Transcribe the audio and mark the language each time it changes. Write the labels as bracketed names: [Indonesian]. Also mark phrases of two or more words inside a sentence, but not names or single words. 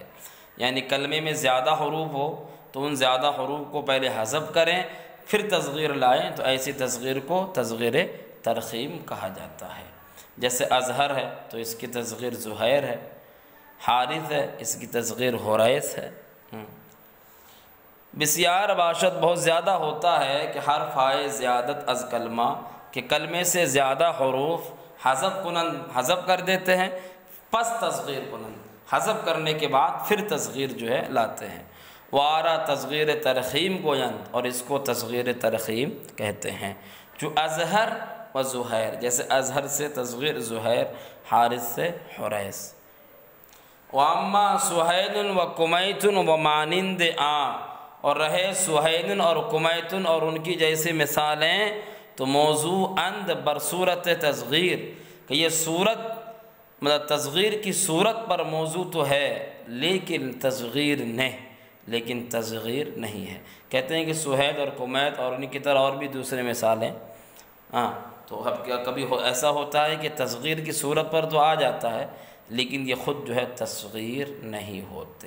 [Urdu] یعنی کلمے میں زیادہ حروف ہو تو ان زیادہ حروف کو پہلے حذف کریں پھر تصغیر لائیں تو ایسی تصغیر کو تصغیر ترخیم کہا جاتا ہے۔ جیسے اظہر ہے تو اس کی تصغیر زہیر ہے، حارث ہے اس کی تصغیر حریث ہے۔ [Persian] بسیار باشد [Urdu] بہت زیادہ ہوتا ہے کہ [Persian] حرف آئے زیادت از کلمہ، [Urdu] کہ کلمے سے زیادہ حروف [Persian] حذف کنند [Urdu] حذف کر دیتے ہیں، [Persian] پس تصغیر کنند [Urdu] حذف کرنے کے بعد پھر تصغیر جو ہے لاتے ہیں۔ [Persian] وارا تصغیر ترخیم گویند، [Urdu] اور اس کو تصغیر ترخیم کہتے ہیں، جو اظہر و زہیر، جیسے اظہر سے تصغیر زہیر، حارث سے حریث۔ [Persian] واما سہیل و کمیتن و مانند [Urdu] اور رہے سہیل اور کمیتن اور ان کی جیسی مثالیں [Persian] تو موضوع اند برصورت تصغیر، [Urdu] کہ یہ صورت مطلب تصغیر کی صورت پر موضوع تو ہے لیکن تصغیر نہیں ہے۔ کہتے ہیں کہ سہیل اور کمیت اور ان کی طرح اور بھی دوسرے مثالیں، تو اب کیا کبھی ایسا ہوتا ہے کہ تصغیر کی صورت پر تو آ جاتا ہے لیکن یہ خود جو ہے تصغیر نہیں ہوتے۔